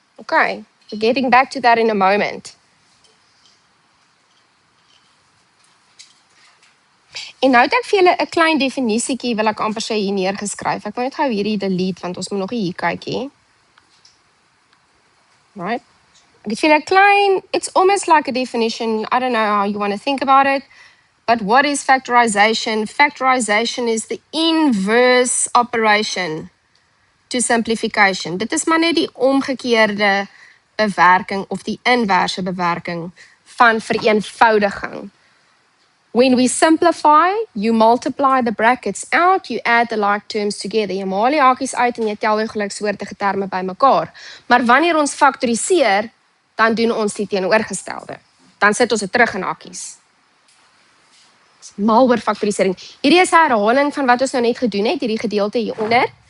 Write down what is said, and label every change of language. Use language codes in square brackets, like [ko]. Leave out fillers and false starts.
[en] Okay, we're getting back to that in a moment. [af] En nou het ek vir julle 'n klein definisietjie wil ek amper sê hier neergeskryf. Ek wil net gou hierdie delete want ons moet nog hier kykie. Right? Ek het vir julle 'n klein, [en] it's almost like a definition. I don't know how you want to think about it. But what is factorization? Factorization is the inverse operation to simplification. [af] Dit is maar net die omgekeerde bewerking of die inverse bewerking van vereenvoudiging. [en] When we simplify, you multiply the brackets out, you add the like terms together. [af] Jy maal die hakies uit en jy tel die gelyksoortige terme bymekaar. Maar wanneer ons faktoriseer, dan doen ons die teenoorgestelde. Dan sit ons dit terug in hakies. Mal oor faktorisering. Hierdie is 'n herhaling van wat ons nou net gedoen het, hierdie gedeelte hieronder.